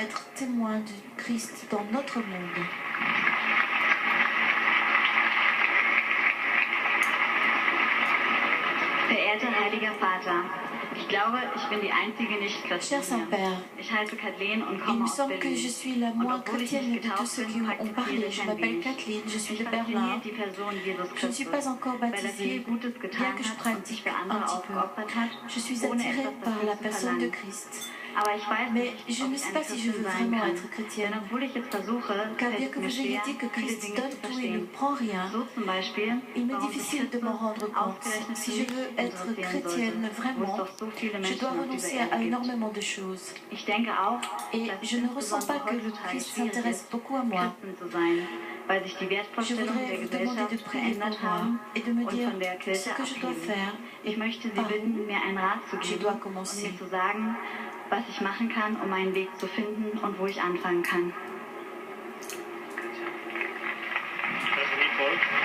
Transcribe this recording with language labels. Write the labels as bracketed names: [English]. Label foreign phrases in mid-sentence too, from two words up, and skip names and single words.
[French] être témoin de Christ dans notre monde. [German] Verehrter Heiliger Vater, ich glaube, ich bin die einzige [French] Cher [German] Nicht-Christin hier. [French] Saint-Père, [German] Ich heiße Kathleen und [French] il [German] komme [French] me [German] aus [French] semble que [German] Berlin. [French] je suis la [German] Und [French] moins [German] obwohl ich [French] chrétienne [German] nicht [French] de tous [German] getauft [French] ceux [German] bin, [French] qui ont [German] praktiziere [French] parlé. [German] ich [French] Je [German] ein [French] m'appelle [German] wenig. [French] Kathleen, je suis [German] Mich [French] de Berlin. [German] fasziniert die Person Jesus [French] Je ne suis [German] Christus, [French] pas encore [German] weil er viel [French] baptisée, [German] Gutes [French] bien [German] getan [French] que je [German] hat und sich [French] pratique [German] für [French] un [German] andere [French] petit peu. [German] aufgeopfert hat, [French] Je suis [German] ohne [French] attirée [German] etwas [French] par la [German] dafür zu [French] personne de [German] verlangen. [French] Christ. [German] Aber ich weiß [French] Mais [German] nicht, [French] je [German] ob [French] ne [German] ich [French] sais [German] eine [French] pas si je veux [German] Christin sein [French] vraiment [German] kann. [French] être chrétienne. [German] Denn obwohl ich es versuche, [French] Car bien [German] fällt [French] que [German] es mir [French] vous ayez [German] schwer, [French] dit que [German] viele [French] Christ [German] Dinge [French] donne [German] zu [French] tout et ne [German] verstehen. [French] prend rien, [German] So zum Beispiel, [French] il m'est [German] warum sich [French] difficile de m'en [German] Christus [French] rendre compte. [German] ausgerechnet [French] Si [German] für [French] je [German] mich [French] veux être [German] interessieren [French] chrétienne [German] sollte, wo es [French] vraiment, [German] doch so viele [French] je [German] Menschen [French] dois [German] auf dieser [French] renoncer [German] Erde [French] à [German] gibt. [French] énormément de choses. [German] Ich denke auch, [French] Et [German] dass [French] je [German] es [French] ne ressens pas que le [German] insbesondere [French] Christ [German] heutzutage [French] s'intéresse [German] schwierig [French] beaucoup à [German] ist, [French] moi. [German] Christen zu sein, weil sich die [French] Je [German] Wertvorstellungen [French] voudrais [German] der [French] vous demander de [German] Gesellschaft [French] prier pour [German] verändert [French] moi [German] haben [French] et de me [German] und [French] dire [German] von der [French] ce [German] Kirche [French] que je dois [German] abheben. [French] faire et [German] Ich möchte Sie [French] par où [German] bitten, mir einen Rat zu [French] je [German] geben [French] dois [German] und [French] commencer. [German] mir zu sagen, was ich machen kann, um meinen Weg zu finden und wo ich anfangen kann. Das wie folgt.